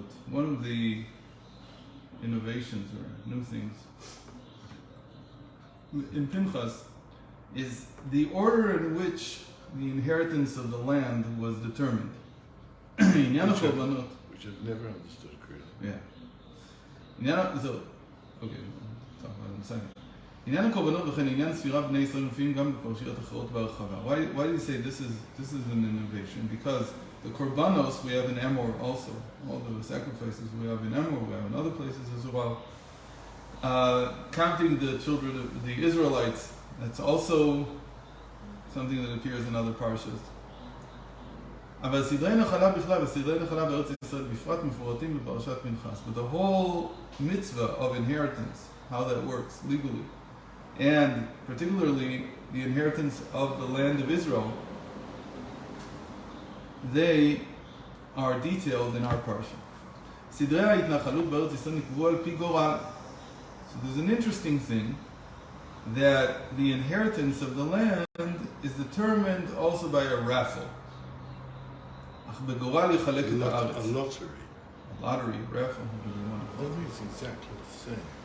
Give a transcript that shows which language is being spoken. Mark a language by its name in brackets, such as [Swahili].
[English] One of the innovations or new things in Pinchas is the order in which the inheritance of the land was determined. Which I've never understood clearly. Yeah. Okay, talk about it in a second. [Hebrew] עניין הקורבנות וכן עניין ספירה בני ישראל מופיעים גם בפרשיות אחרות בהרחבה. [English] Why do you say this is an innovation? Because the korbanos we have in Amor also. All the sacrifices we have in Amor, we have in other places as well. Counting the children of the Israelites, that's also something that appears in other parshas. [Hebrew] אבל סדרי נחלה בכלל וסדרי נחלה בארץ ישראל בפרט מפורטים בפרשת פנחס. [English] But the whole mitzvah of inheritance, how that works legally, and particularly the inheritance of the land of Israel, they are detailed in our parsha. [Hebrew] סדרי ההתנחלות בארץ ישראל נקבעו על פי גורל. [English] So there's an interesting thing that the inheritance of the land is determined also by a raffle. A lottery. A lottery, raffle. That means exactly the same.